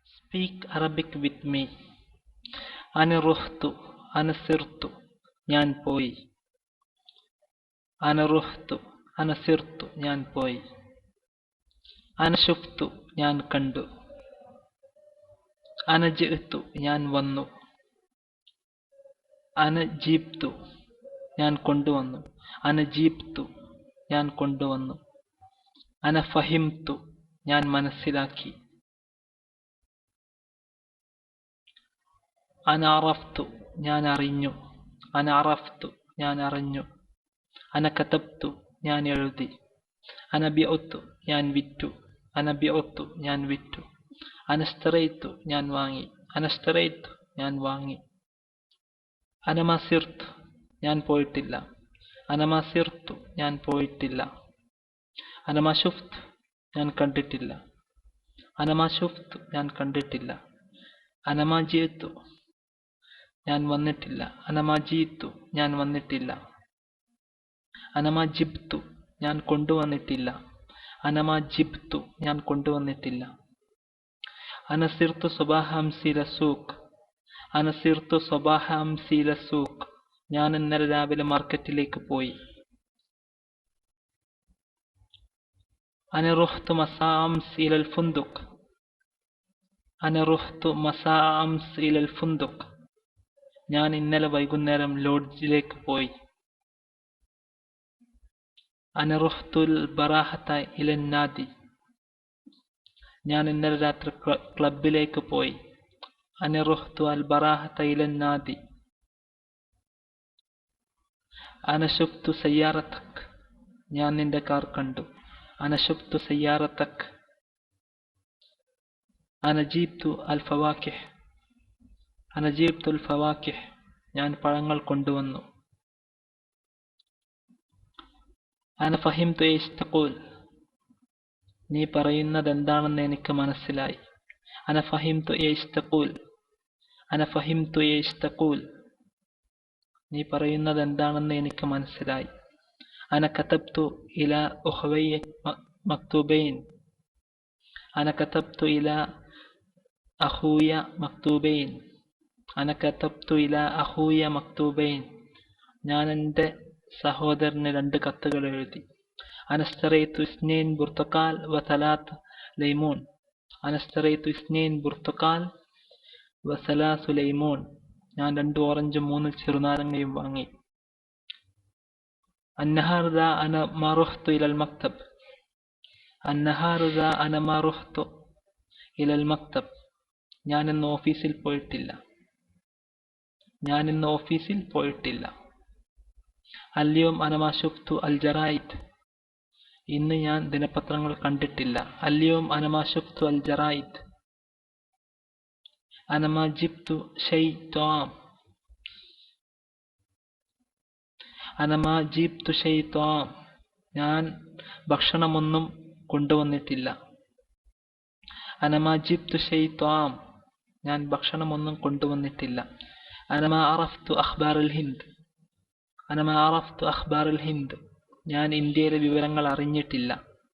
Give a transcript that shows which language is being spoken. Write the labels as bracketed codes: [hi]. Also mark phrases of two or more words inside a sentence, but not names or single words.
[en] Speak Arabic with me. [ar] أنا رحت، أنا سرت, [ml] ഞാൻ പോയി. [ar] أنا رحت، أنا سرت, [ml] ഞാൻ പോയി. [ar] أنا شفت, [ml] ഞാൻ കണ്ടു. [ar] أنا جئت, [ml] ഞാൻ വന്നു. [ar] أنا جبت, [ml] ഞാൻ കൊണ്ടുവന്നു. [ar] أنا جبت, [ml] ഞാൻ കൊണ്ടുവന്നു. [ar] أنا فهمت, [ml] ഞാൻ മനസ്സിലാക്കി. [ar] أنا عرفت, [ml] ഞാൻ അറിഞ്ഞു. [ar] أنا عرفت, [ml] ഞാൻ അറിഞ്ഞു. [ar] أنا كتبت, [ml] ഞാൻ എഴുതി. [ar] أنا بعت, [ml] ഞാൻ വിറ്റു. [ar] أنا بعت, [ml] ഞാൻ വിറ്റു. [ar] أنا اشتريت, [ml] ഞാൻ വാങ്ങി. [ar] أنا اشتريت, [ml] ഞാൻ വാങ്ങി. [ar] أنا ما سرت, [ml] ഞാൻ പോയിട്ടില്ല. [ar] أنا ما سرت, [ml] ഞാൻ പോയിട്ടില്ല. [ar] أنا ما شفت, [ml] ഞാൻ കണ്ടിട്ടില്ല. [ar] أنا ما شفت, [ml] ഞാൻ കണ്ടിട്ടില്ല. [ar] أنا ما جئت, [ml] ഞാൻ വന്നിട്ടില്ല. [ar] أنا ما جئت, [ml] ഞാൻ വന്നിട്ടില്ല. [ar] أنا ما جبت, [ml] ഞാൻ കൊണ്ടുവന്നിട്ടില്ല. [ar] أنا ما جبت, [ml] ഞാൻ കൊണ്ടുവന്നിട്ടില്ല. [ar] أنا سرت صباح أمس إلى سوق. أنا سرت صباح أمس إلى سوق. [ml] ഞാൻ ഇന്നലെ രാവിലെ മാർക്കറ്റിലേക്ക് പോയി. [ar] أنا رحت مساء أمس إلى الفندق. أنا رحت مساء أمس إلى الفندق. [ml] ഞാൻ ഇന്നലെ വൈകുന്നേരം ലോഡ്ജിലേക്ക് പോയി. [ar] أنا رحت البارحة إلى النادي. [ml] ഞാൻ ഇന്നലെ രാത്രി ക്ലബിലേക്ക് പോയി. [ar] أنا رحت البارحة إلى النادي. أنا شفت سيارتك. [ml] ഞാൻ നിന്റെ കാർ കണ്ടു. [ar] أنا شفت سيارتك. أنا جبت الفواكه. أنا جبت الفواكه. [ml] ഞാൻ പഴങ്ങൾ കൊണ്ടുവന്നു. [ar] أنا فهمت ايش تقول. [ml] നീ പറയുന്നത് എന്താണെന്ന് എനിക്ക് മനസ്സിലായി. [ar] أنا فهمت ايش تقول. أنا فهمت ايش تقول. [ml] നീ പറയുന്നത് എന്താണെന്ന് എനിക്ക് മനസ്സിലായി. [ar] أنا كتبت إلى أخويا مكتوبين. أنا كتبت إلى أخويا مكتوبين. أنا كتبت إلى أخويا مكتوبين. [ml] ഞാൻ എൻ്റെ സഹോദരന് 2 കത്തുകൾ എഴുതി. [ar] أنا اشتريت 2 برتقال و3 ليمون. أنا اشتريت 2 برتقال و3 ليمون. [ml] ഞാൻ 2 ഓറഞ്ചും 3 ചെറുനാരങ്ങയും വാങ്ങി. [ar] النهارده أنا ما رحت إلى المكتب. النهارده أنا ما رحت إلى المكتب. [ml] ഞാൻ ഇന്ന് ഓഫീസിൽ പോയിട്ടില്ല. ഞാൻ ഇന്ന് ഓഫീസിൽ പോയിട്ടില്ല. [ar] اليوم أنا ما شفت الجرايد. [ml] ഇന്ന് ഞാൻ ദിനപത്രങ്ങൾ കണ്ടിട്ടില്ല. [ar] اليوم أنا ما شفت الجرايد. أنا ما جبت شيء طعام. أنا ما جبت شيء طعام. [ml] ഞാൻ ഭക്ഷണമൊന്നും കൊണ്ടുവന്നിട്ടില്ല. [ar] أنا ما جبت شيء طعام. [ml] ഞാൻ ഭക്ഷണമൊന്നും കൊണ്ടുവന്നിട്ടില്ല. [ar] أنا ما عرفت أخبار الهند. أنا ما عرفت أخبار الهند. [ml] ഞാൻ ഇന്ത്യയിലെ വിവരങ്ങൾ അറിഞ്ഞിട്ടില്ല.